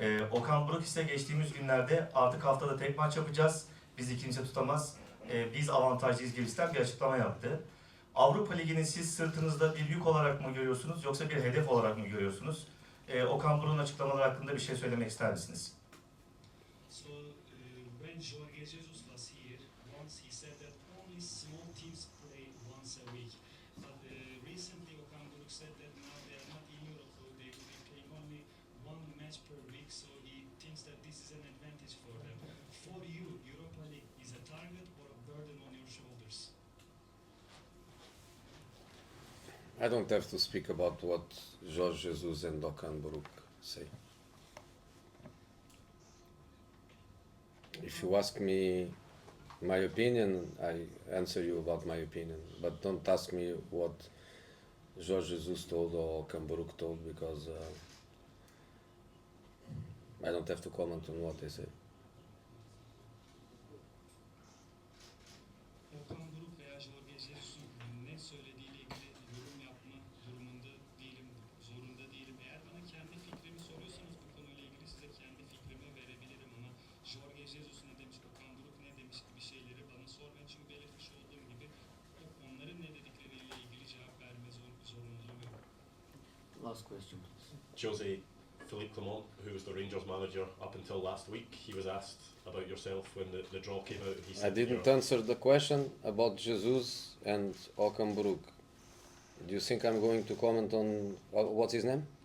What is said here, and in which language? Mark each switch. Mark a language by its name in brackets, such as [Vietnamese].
[Turkish] Okan Buruk ise geçtiğimiz günlerde artık haftada tek maç yapacağız, bizi kimse tutamaz, biz avantajlıyız gibisinden bir açıklama yaptı. Avrupa Ligi'ni siz sırtınızda bir yük olarak mı görüyorsunuz yoksa bir hedef olarak mı görüyorsunuz? Okan Buruk'un açıklamaları hakkında bir şey söylemek ister misiniz? [English] So when Jorge Jesus was here, once he said that only small teams play once a week. But recently Okan Buruk said that now they are not in Europe, so they will be playing only one match per week. So he thinks that this is an advantage for them. For you, Europa League is a target or a burden on your shoulders? I don't have to speak about what Jorge Jesus and Okan Buruk say. If you ask me my opinion, I answer you about my opinion. But don't ask me what Jorge Jesus told or Okan Buruk told because I don't have to comment on what they say. [Turkish] Okan Buruk veya Jorge Jesus'un ne söylediğiyle ilgili yorum yapma durumunda değilim, zorunda değilim. Eğer bana kendi fikrimi soruyorsanız bu konuyla ilgili size kendi fikrimi verebilirim ama Jorge Jesus ne demiş, Okan Buruk ne demiş gibi şeyleri bana sormayın çünkü belirtmiş olduğum gibi onların ne dedikleriyle ilgili cevap verme zorunluluğum yok. [English] Last question, please. Jose, Philippe Clement, who was the Rangers manager up until last week, he was asked about yourself when the draw came out. He I said didn't answer the question about Jesus and Okan Buruk. Do you think I'm going to comment on what's his name?